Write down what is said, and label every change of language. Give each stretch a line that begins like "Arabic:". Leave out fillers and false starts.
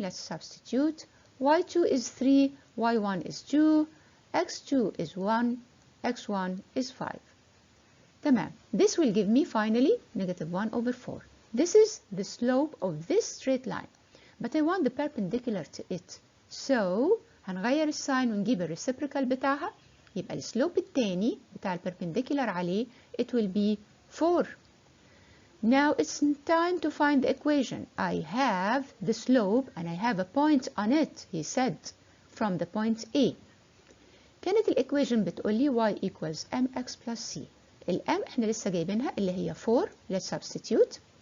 English: Let's substitute. y2 is 3, y1 is 2, x2 is 1, x1 is 5. تمام. This will give me finally negative 1 over 4. This is the slope of this straight line. But I want the perpendicular to it.
Arabic: So هنغير الساين ونجيب الريسبريكال بتاعها. يبقى السلوب التاني بتاع البربنديكولار عليه
English: it will be 4. Now it's time to find the equation. I have the slope and I have a point on it, he said, from the point A.
Arabic: كانت الإيكويشن بتقولي y equals mx plus c. الm احنا لسه جايبينها اللي هي 4.
English: Let's substitute.